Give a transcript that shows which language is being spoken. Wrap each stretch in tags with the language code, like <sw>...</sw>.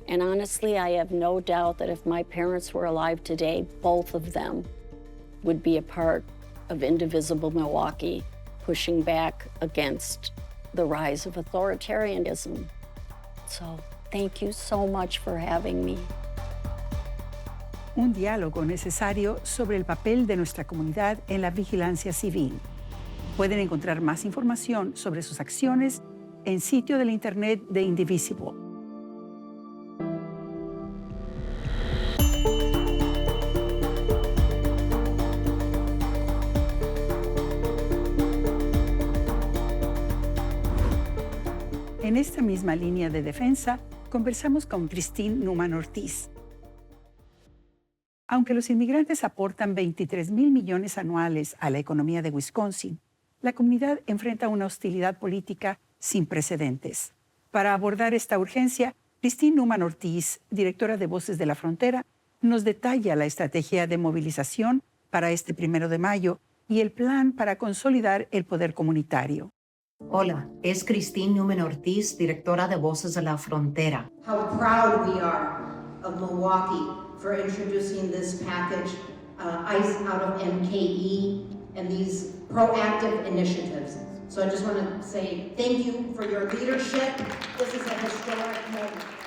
<en>And honestly, I have no doubt that if my parents were alive today, both of them would be a part of Indivisible Milwaukee, pushing back against the rise of authoritarianism. So thank you so much for having me.</en> <es>Un diálogo necesario sobre el papel de nuestra comunidad en la vigilancia civil. Pueden encontrar más información sobre sus acciones en sitio del Internet de Indivisible. En esta misma línea de defensa, conversamos con Christine Numan Ortiz. Aunque los inmigrantes aportan 23,000 millones anuales a la economía de Wisconsin, la comunidad enfrenta una hostilidad política sin precedentes. Para abordar esta urgencia, Christine Numan Ortiz, directora de Voces de la Frontera, nos detalla la estrategia de movilización para este 1 de mayo y el plan para consolidar el poder comunitario. Hola, es Christine Numan Ortiz, directora de Voces de la Frontera.</es> <en>How proud we are of Milwaukee for introducing this package, ICE out of MKE, and these proactive initiatives. So I just want to say thank you for your leadership. This is a historic moment.</en>